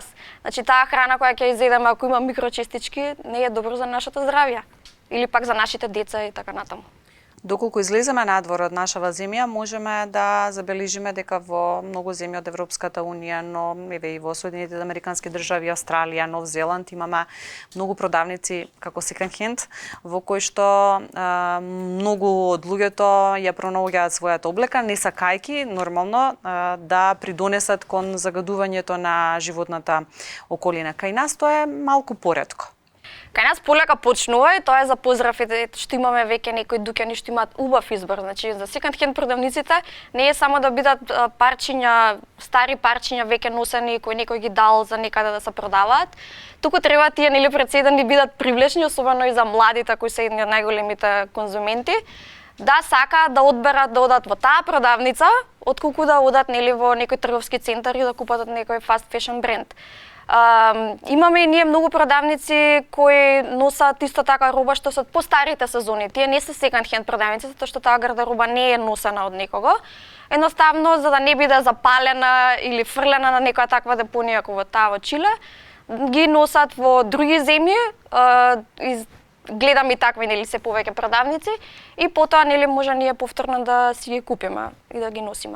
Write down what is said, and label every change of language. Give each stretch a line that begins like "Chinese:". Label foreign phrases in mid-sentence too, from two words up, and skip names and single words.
Macedonian: Значи таа храна која ќе изедеме ако има микрочестички не е добро за нашето здравје или пак за нашите деца и така натаму. Доколку излеземе надвор од нашава земја, можеме да забележиме дека во многу земји од Европската Унија, но еве и во Соединетите Американски држави, Австралија, Нов Зеланд имаме многу продавници како
English: second hand,
Macedonian: во кои што многу од луѓето ја пронаоѓаат својата облека, не сакајки нормално да придонесат кон загадувањето на животната околина. Кај нас тоа е малку поретко. Кај нас полека почнува и тоа е за поздрав што имаме веќе некои дуќани што имаат убав избор. Значи за
English: second hand
Macedonian: продавниците не е само да бидат парчиња, стари парчиња веќе носени кои некој ги дал за некаде да се продаваат, туку треба тие нели пред се да бидат привлечни, особено и за младите кои се едни од најголемите конзументи, да сакаат да одберат да одат во таа продавница, отколку да одат нели во некој трговски центар и да купат од некој
English: fast fashion
Macedonian: бренд. Имаме и ние многу продавници кои носат исто така роба што се од постарите сезони. Тие не се
English: second hand
Macedonian: продавници, затоа што таа гардероба не е носена од некого. Едноставно, за да не биде запалена или фрлена на некоја таква депонија како во таа во Чиле, ги носат во други земји, гледам и такви нели се повеќе продавници и потоа нели може ние повторно да си ги купиме и да ги носиме.